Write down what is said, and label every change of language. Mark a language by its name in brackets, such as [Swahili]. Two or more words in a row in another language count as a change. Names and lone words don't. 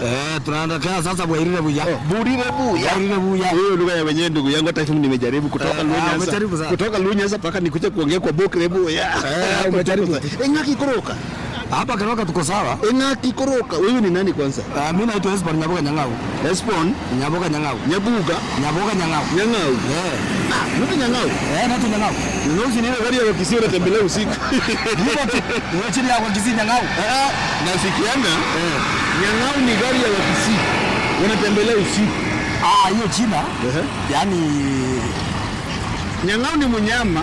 [Swahili] Tunaenda kana sasa Bwakiri Reboya. Buri Reboya. Hiyo lugha ya wenyewe ndugu yangu, hata hivi nimejaribu kutoka Lunyasa. Kutoka Lunyasa paka nikuja kuongea kwa Bokre Reboya. Umejaribu. [Gusii] Engaki Koroka. [Swahili] Hapa Kiroka tuko sawa. [Gusii] Engaki Koroka. [Swahili] Wewe ni nani kwanza? Mimi naitwa Esbon Nyaboga Nyang'au. Esbon Nyaboga Nyang'au. Nyaboga Nyang'au. Nyang'au. Mtu Nyang'au. Natu Nyang'au. Nyang'au si nini gari ya Kisii unatembelea usiku? Ni chini ya Kisii Nyang'au. Nasikianga Nyang'au ni gari ya Kisii unatembelea usiku. Hiyo China. Yaani Nyang'au ni mnyama.